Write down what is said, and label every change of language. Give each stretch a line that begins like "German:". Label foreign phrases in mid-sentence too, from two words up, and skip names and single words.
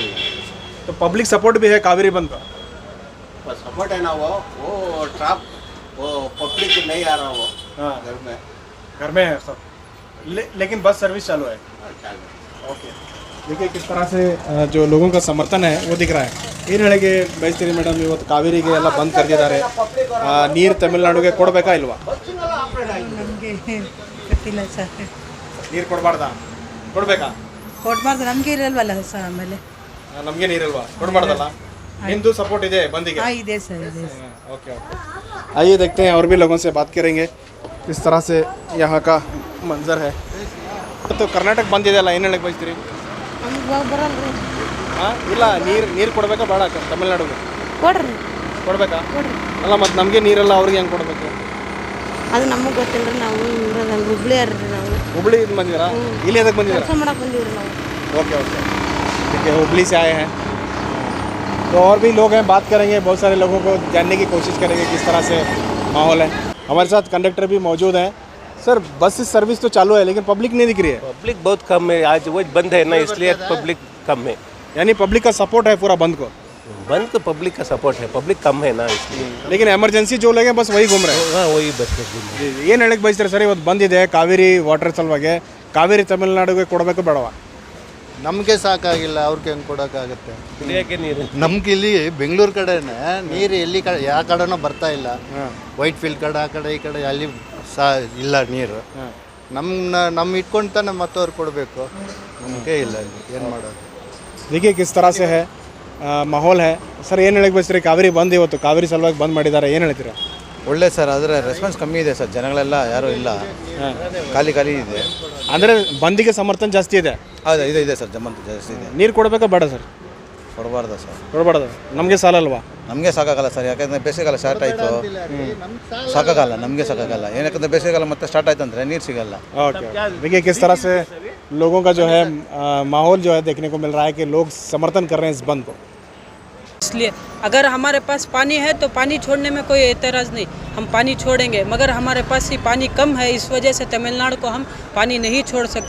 Hindi: तो पब्लिक सपोर्ट भी है कावेरी बंद का? सपोर्ट है ना, वो ट्रैप, वो पब्लिक नहीं आ रहा, वो घर में है सब। लेकिन बस सर्विस चालू है। ओके, देखिए किस तरह से जो लोगों का समर्थन है वो दिख रहा है।
Kannada: ಏನು ಹೇಳಿಗೆ ಬಯಸ್ತೀರಿ ಮೇಡಮ್, ಇವತ್ತು ಕಾವೇರಿಗೆ ಎಲ್ಲ ಬಂದ್ ಕರೆದಿದ್ದಾರೆ, ನೀರು ತಮಿಳುನಾಡಿಗೆ ಕೊಡಬೇಕಾ ಇಲ್ವಾ? ನಮಗೆ ಗೊತ್ತಿಲ್ಲ ಸರ್. ನೀರು ಕೊಡಬಾರ್ದಾ? ಕೊಡಬೇಕಾ? ಕೊಡಬಾರ್ದು, ನಮಗೆ ಇರಲ್ವಲ್ಲ ಸರ್. ಆಮೇಲೆ ನಮಗೆ ನೀರಿಲ್ವಾ? ಕೊಡಬಾರ್ದಲ್ಲ? ಹಿಂದೂ ಸपोर्ट ಇದೆ ಬಂದಿಗೆ? हाँ ಇದೆ सर, ಇದೆ सर.
Hindi: ओके ओके, आइए देखते हैं और भी लोगों से बात करेंगे किस तरह से यहाँ का मंजर है।
Kannada: तो कर्नाटक बंद ಇದೆಯಲ್ಲ, ಏನು ಹೇಳಕ್ಕೆ ಬಯಸ್ತೀರಿ? ಬರಲ್ರಿ. ಹಾಂ, ಇಲ್ಲ, ನೀರು ಕೊಡಬೇಕಾ ಬೇಡ ತಮಿಳ್ನಾಡಿಗೆ? ಕೊಡ್ರಿ ಕೊಡಬೇಕಾ? ಕೊಡ್ರಿ. ಅಲ್ಲ, ಮತ್ತು ನಮಗೆ ನೀರಲ್ಲ, ಅವ್ರಿಗೆ ಹೆಂಗೆ ಕೊಡಬೇಕು? ಅದು ನಮಗೆ ಗೊತ್ತಿಲ್ಲ ರೀ. ನಾವು ಇರೋದಲ್ಲ, ಹುಬ್ಳಿ ರೀ ನಾವು. ಹುಬ್ಳಿಯಿಂದ ಬಂದಿದ್ದೀರಾ? ಇಲ್ಲಿ ಎದಕ್ಕೆ ಬಂದಿದ್ದೀರಾ? ಕೆಲಸ ಮಾಡಕ್ಕೆ ಬಂದೀವ್ರಿ ನಾವು.
Hindi: ओके ओके, ठीक है, हुबली से आए हैं। तो और भी लोग हैं, बात करेंगे, बहुत सारे लोगों को जानने की कोशिश करेंगे किस तरह से माहौल है। हमारे साथ कंडक्टर भी मौजूद हैं। सर, बस सर्विस तो चालू है लेकिन पब्लिक नहीं दिख रही है। पब्लिक बहुत कम है, आज वो बंद है ना, इसलिए पब्लिक कम है। यानी पब्लिक का सपोर्ट है पूरा बंद को? बंद को पब्लिक का सपोर्ट है, पब्लिक कम है ना इसलिए। लेकिन एमरजेंसी जो लोग हैं बस वही घूम रहे हैं। हाँ, वही बस
Kannada: ಏನು ಹೇಳಕ್ಕೆ ಬಯಸ್ತಾರೆ ಸರ್, ಇವತ್ತು ಬಂದಿದೆ ಕಾವೇರಿ ವಾಟರ್ ಸಲುವಾಗಿ, ಕಾವೇರಿ ತಮಿಳುನಾಡಿಗೆ ಕೊಡಬೇಕು ಬೇಡವಾ? ನಮಗೆ ಸಾಕಾಗಿಲ್ಲ, ಅವ್ರಿಗೆ ಹೆಂಗೆ ಕೊಡೋಕ್ಕಾಗುತ್ತೆ? ಕುಡಿಯೋಕ್ಕೆ ನೀರು ನಮ್ಗೆ ಇಲ್ಲಿ ಬೆಂಗಳೂರು ಕಡೆನೇ ನೀರು ಎಲ್ಲಿ ಕಡೆ ಯಾವ ಕಡೆನೂ ಬರ್ತಾ ಇಲ್ಲ. ವೈಟ್ ಫೀಲ್ಡ್ ಕಡೆ, ಆ ಕಡೆ ಈ ಕಡೆ ಅಲ್ಲಿ ಇಲ್ಲ ನೀರು. ನಮ್ಮ ಇಟ್ಕೊಂಡು ತಾನೆ ಮತ್ತವ್ರು ಕೊಡಬೇಕು, ನಮಗೆ ಇಲ್ಲ, ಏನು ಮಾಡೋದು?
Hindi: देखिए किस तरह से है माहौल है।
Kannada: ಸರ್, ಏನು ಹೇಳಕ್ಕೆ ಬಯಸ್ತೀರಿ? ಕಾವೇರಿ ಬಂದ್ ಇವತ್ತು ಕಾವೇರಿ ಸಲುವಾಗಿ ಬಂದ್ ಮಾಡಿದ್ದಾರೆ, ಏನು ಹೇಳ್ತೀರಾ? ಒಳ್ಳೆ ಸರ್, ಆದರೆ ರೆಸ್ಪಾನ್ಸ್ ಕಮ್ಮಿ ಇದೆ ಸರ್, ಜನಗಳೆಲ್ಲ ಯಾರೂ ಇಲ್ಲ, ಖಾಲಿ ಖಾಲಿ ಇದೆ. ಅಂದರೆ ಬಂದಿಗೆ ಸಮರ್ಥನೆ ಜಾಸ್ತಿ ಇದೆ. ಹೌದು, ಇದೆ ಇದೆ ಸರ್, ಜಮ್ಮಂತ ಜಾಸ್ತಿ ಇದೆ. ನೀರು ಕೊಡಬೇಕಾ ಬೇಡ ಸರ್? ಕೊಡಬಾರ್ದ ಸರ್? ಕೊಡಬಾರ್ದು, ನಮಗೆ ಸಾಲಲ್ವಾ? ನಮಗೆ ಸಾಕಾಗಲ್ಲ ಸರ್, ಯಾಕಂದರೆ ಬೇಸಿಗೆಗಾಲ ಸ್ಟಾರ್ಟ್ ಆಯಿತು, ಸಾಕಾಗಲ್ಲ, ನಮಗೆ ಸಾಕಾಗಲ್ಲ. ಏನಕ್ಕಂದ್ರೆ ಬೇಸಿಗೆಗಾಲ ಮತ್ತೆ ಸ್ಟಾರ್ಟ್ ಆಯ್ತು ಅಂದರೆ ನೀರು ಸಿಗಲ್ಲ.
Hindi: ओके, देखिए किस तरह से लोगों का जो है माहौल जो है देखने को मिल रहा है कि लोग समर्थन कर रहे हैं इस बंद को। इसलिए अगर हमारे पास पानी है तो पानी छोड़ने में कोई एतराज़ नहीं, हम पानी छोड़ेंगे, मगर हमारे पास ही पानी कम है, इस वजह से तमिलनाडु को हम पानी नहीं छोड़ सकते।